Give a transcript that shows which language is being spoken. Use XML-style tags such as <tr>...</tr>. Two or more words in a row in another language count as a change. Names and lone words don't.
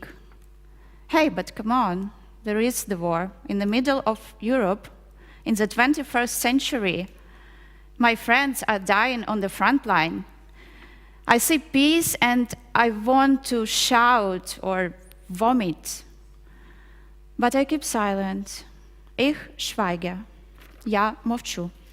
<en>Hey, but come on, there is the war in the middle of Europe in the 21st century. My friends are dying on the front line. I see peace and I want to shout or vomit. But I keep silent.</en> <de>Ich schweige.</de> <uk>Я мовчу.</uk>